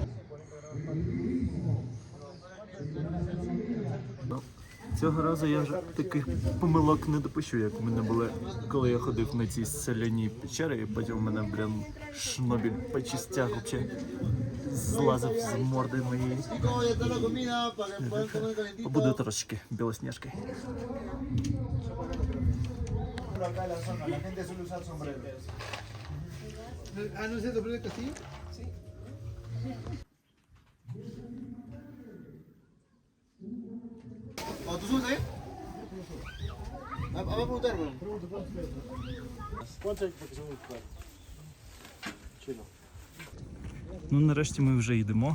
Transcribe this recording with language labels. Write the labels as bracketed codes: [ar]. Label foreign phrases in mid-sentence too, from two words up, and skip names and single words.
[uk] Цього разу я вже таких помилок не допущу, як в мене були, коли я ходив на ці соляні печери, і потім в мене, шнобіль по частях взагалі злазив з морди моєї. Побуду трошечки білосніжкою. [es] ¿Tú subes ahí? Vamos a preguntar, bueno. ¿Cuánto hay para que se mueva? Chilo. [uk] Ну, нарешті ми вже йдемо.